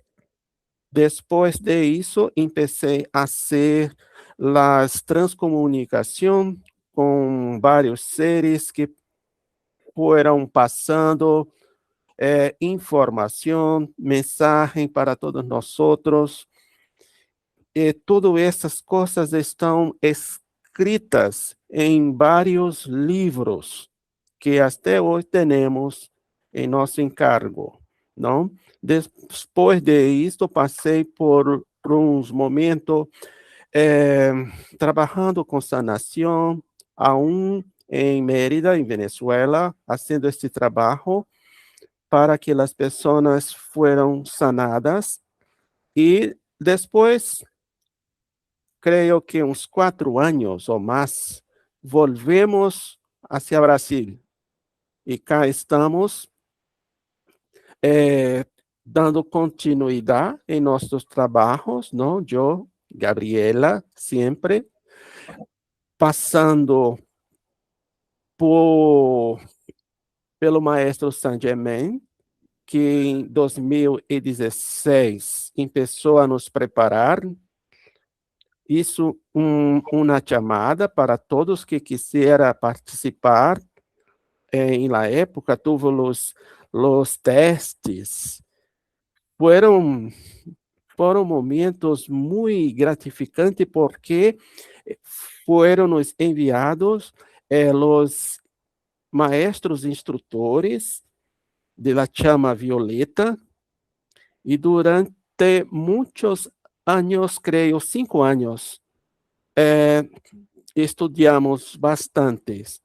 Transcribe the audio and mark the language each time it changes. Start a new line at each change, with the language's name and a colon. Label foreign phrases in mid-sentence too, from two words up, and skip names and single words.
Spanish: Después de eso, empecé a hacer las transcomunicación con varios seres que fueron pasando información, mensaje para todos nosotros.
Portuguese: Todas essas coisas estão escritas em vários livros que até hoje temos em nosso encargo, não? Depois de isto, passei por uns momentos trabalhando com sanação, aún em Mérida, em Venezuela, fazendo este trabalho para que as pessoas foram sanadas. E depois, creio que uns 4 anos ou mais,
Spanish: volvemos hacia Brasil.
Portuguese: E cá estamos dando continuidade em nossos trabalhos, não? Eu, Gabriela, sempre, passando pelo maestro Saint-Germain, que em 2016 começou a nos preparar. Isso, uma chamada para todos que quiseram participar.
Spanish: Em la época, tuvo los testes.
Portuguese: Foram momentos muito gratificantes porque foram nos enviados os maestros instrutores
Spanish: de la
Portuguese: chama violeta e durante muitos anos, creio 5 anos, estudamos bastantes.